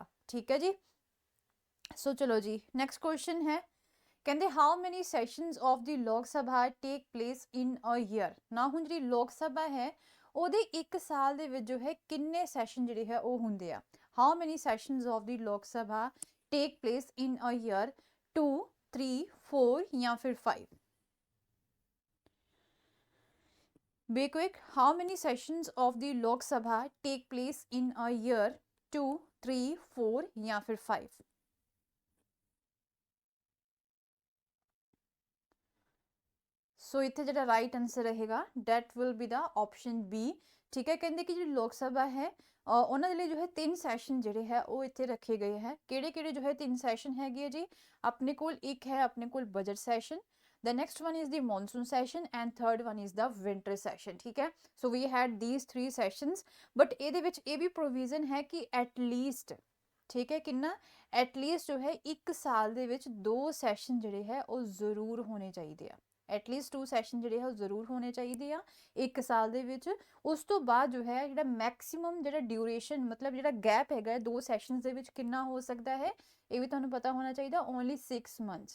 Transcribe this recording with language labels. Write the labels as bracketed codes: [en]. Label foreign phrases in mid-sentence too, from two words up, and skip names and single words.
[pa] ਠੀਕ ਹੈ ਜੀ, ਸੋ ਚਲੋ ਜੀ [en] next question [pa] ਹੈ, ਕਹਿੰਦੇ [en] How many sessions of the Lok Sabha take place in a year. [pa] ਨਾ ਹੁਣ ਜਿਹੜੀ ਲੋਕ ਸਭਾ ਹੈ ਉਹਦੇ ਇੱਕ ਸਾਲ ਦੇ ਵਿੱਚ ਜੋ ਹੈ ਕਿੰਨੇ ਸੈਸ਼ਨ ਜਿਹੜੇ ਹੈ ਉਹ ਹੁੰਦੇ ਆ? [en] How many sessions of the Lok Sabha take place in a year? [pa] 2, 3, 4 ਜਾਂ ਫਿਰ 5? [en] Be quick. How many sessions of the Lok Sabha take place in a year? [hi] 2, 3, 4 या फिर 5? [en] ਸੋ [pa] ਇੱਥੇ ਜਿਹੜਾ [en] right answer ਰਹੇਗਾ that will be the option B. [pa] ਠੀਕ ਹੈ, ਕਹਿੰਦੇ ਕਿ ਜਿਹੜੀ ਲੋਕ ਸਭਾ ਹੈ ਉਹਨਾਂ ਦੇ ਲਈ ਜੋ ਹੈ 3 ਸੈਸ਼ਨ ਜਿਹੜੇ ਹੈ ਉਹ ਇੱਥੇ ਰੱਖੇ ਗਏ ਹੈ। ਕਿਹੜੇ ਕਿਹੜੇ ਜੋ ਹੈ 3 ਸੈਸ਼ਨ ਹੈਗੇ ਆ ਜੀ? ਆਪਣੇ ਕੋਲ ਇੱਕ ਹੈ ਆਪਣੇ ਕੋਲ ਬਜਟ ਸੈਸ਼ਨ, [en] the next one is the monsoon session and third one is the winter session। [hi] ठीक है, [en] so we had these 3 sessions, but [pa] ਇਹਦੇ ਵਿੱਚ ਇਹ ਵੀ [en] provision [pa] ਹੈ ਕਿ [en] at least, [pa] ਠੀਕ ਹੈ, ਕਿੰਨਾ [en] at least [pa] ਜੋ ਹੈ 1 ਸਾਲ ਦੇ ਵਿੱਚ 2 ਸੈਸ਼ਨ ਜਿਹੜੇ ਹੈ ਉਹ ਜ਼ਰੂਰ ਹੋਣੇ ਚਾਹੀਦੇ ਆ। ਐਟਲੀਸਟ 2 ਸੈਸ਼ਨ ਜਿਹੜੇ ਹੈ ਉਹ ਜ਼ਰੂਰ ਹੋਣੇ ਚਾਹੀਦੇ ਆ 1 ਸਾਲ ਦੇ ਵਿੱਚ। ਉਸ ਤੋਂ ਬਾਅਦ ਜੋ ਹੈ ਜਿਹੜਾ ਮੈਕਸਿਮਮ ਜਿਹੜਾ ਡਿਊਰੇਸ਼ਨ ਮਤਲਬ ਜਿਹੜਾ ਗੈਪ ਹੈਗਾ 2 ਸੈਸ਼ਨਸ ਦੇ ਵਿੱਚ ਕਿੰਨਾ ਹੋ ਸਕਦਾ ਹੈ ਇਹ ਵੀ ਤੁਹਾਨੂੰ ਪਤਾ ਹੋਣਾ ਚਾਹੀਦਾ, [en] only 6 months.